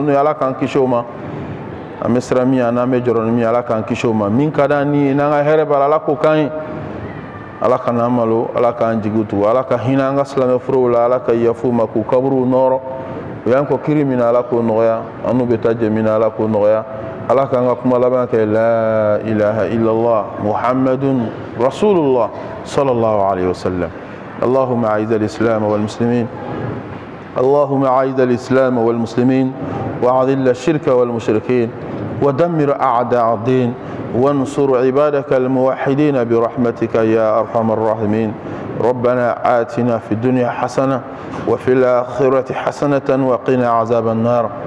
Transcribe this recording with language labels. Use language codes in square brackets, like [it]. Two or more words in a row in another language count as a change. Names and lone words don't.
[bm] n'o ye ala k'an kisi o ma an bɛ siran min n'an bɛ jɔrɔ ni min ye ala k'an kisi o ma min ka d'an ni ye n'an ka hɛrɛ b'a la ala k'o k'an ye ala ka n'an malo ala k'an jigi tugu ala ka hinɛ an ka silamɛ forow la ala ka yafu ma k'u kaburuw nɔrɔ o y'an kɔ kiri min na ala k'o nɔgɔya an n'u bɛ taa jɛ min na ala k'o nɔgɔya ala k'an ka kuma laban kɛ [ar] لا إله إلا الله محمد رسول الله صلى الله عليه وسلم اللهم أعز الإسلام والمسلمين اللهم أعز الإسلام والمسلمين وأذل الشرك والمشركين ودمر أعداء الدين وانصر عبادك الموحدين برحمتك يا أرحم الراحمين ربنا آتنا في الدنيا حسنة وفي الآخرة حسنة وقنا عذاب النار